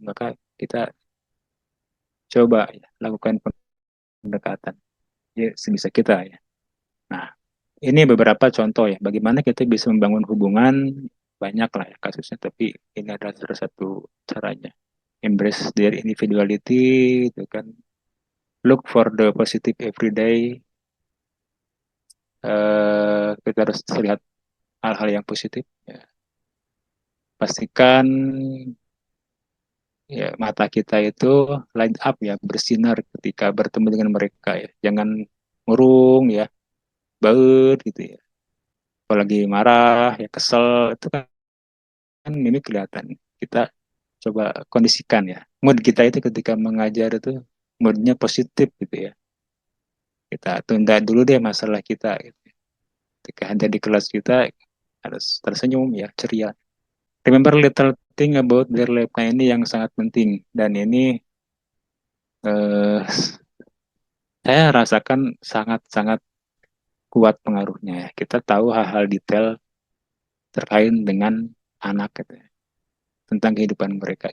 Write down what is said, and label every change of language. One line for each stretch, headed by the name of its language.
Indonesian: Maka kita coba ya, lakukan pendekatan ya sebisa kita ya. Nah, ini beberapa contoh ya, bagaimana kita bisa membangun hubungan, banyak lah ya kasusnya, tapi ini adalah salah satu caranya.
English: Embrace their individuality,
Indonesian: itu kan.
English: Look for the positive every day.
Indonesian: Kita harus lihat hal-hal yang positif. Ya. Pastikan ya mata kita itu
English: light up
Indonesian: ya, bersinar ketika bertemu dengan mereka ya. Jangan murung ya, baut gitu ya. Apalagi marah, ya kesel, itu kan ini kelihatan. Kita coba kondisikan ya. Mood kita itu ketika mengajar itu moodnya positif gitu ya. Kita tunda dulu deh masalah kita. Gitu. Ketika ada di kelas kita harus tersenyum ya, ceria.
English: Remember little thing about their life.
Indonesian: Nah ini yang sangat penting. Dan ini eh, saya rasakan sangat-sangat kuat pengaruhnya ya. Kita tahu hal-hal detail terkait dengan anak gitu ya. tentang kehidupan mereka.